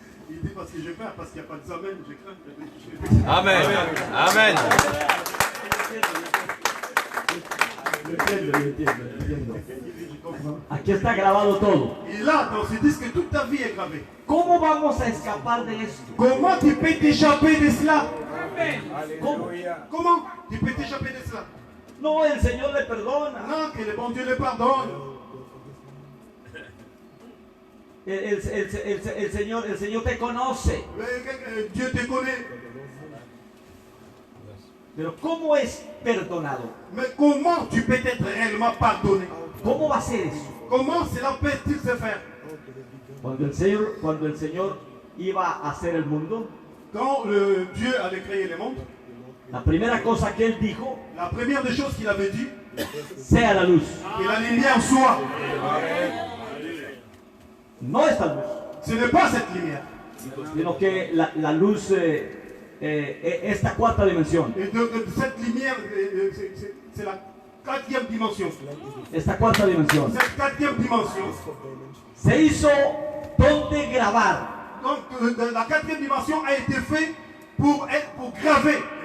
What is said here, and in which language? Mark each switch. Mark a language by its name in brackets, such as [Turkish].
[French] Il dit parce que j'ai peur, parce qu'il n'y a pas de amen, je crains. Amen. Amen. [Spanish] Aquí está grabado todo. [French] Et là, dans ce disque, toute ta vie est gravée. [Spanish] ¿Cómo vamos a escapar de esto? [French] Comment tu peux t'échapper de cela? [Spanish] ¿Cómo? [French] Comment tu peux t'échapper de cela? [Spanish] No, el Señor le perdona. [French] Non, que le bon Dieu le pardonne. [Spanish] El Señor te conoce. [French] Dieu te connaît. [Spanish] Pero ¿cómo es perdonado? [French] Mais comment tu peux être réellement pardonné? [Spanish] ¿Cómo va a ser eso? [French] Comment cela peut-il se faire? [Spanish] Cuando el Señor iba a hacer el mundo, [French] Quand Dieu allait créer le monde, [Spanish] la primera cosa que Él dijo, [French] la première des choses qu'il avait dit, [Spanish] sea la luz. [French] que la lumière soit. [Spanish] No esta luz, [French] Ce n'est pas cette lumière. [Spanish] sino que la luz, esta cuarta dimensión, [French] Et de cette lumière, c'est la quatrième dimension. [Spanish] esta cuarta dimensión, [French] Cette quatrième dimension. [Spanish] se hizo donde grabar. [French] Donc la quatrième dimension a été faite pour graver.